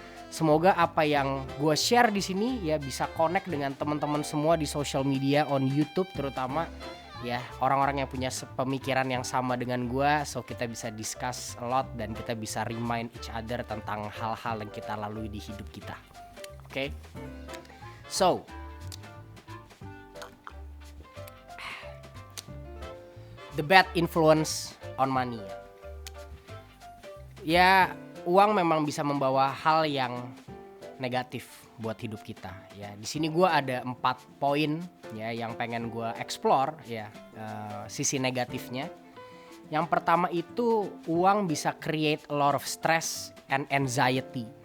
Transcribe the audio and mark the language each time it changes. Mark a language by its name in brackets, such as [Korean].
[Indonesian] Semoga apa yang gue share di sini ya bisa connect dengan teman-teman semua di social media, on YouTube terutama ya, orang-orang yang punya pemikiran yang sama dengan gue, so kita bisa [English] discuss a lot [Indonesian] dan kita bisa [English] remind each other [Indonesian] tentang hal-hal yang kita lalui di hidup kita. Oke? [English] So, the bad influence on money. [Indonesian] Ya, uang memang bisa membawa hal yang negatif buat hidup kita. Ya, di sini gue ada 4 poin ya yang pengen gue explore ya, sisi negatifnya. Yang pertama itu uang bisa [English] create a lot of stress and anxiety.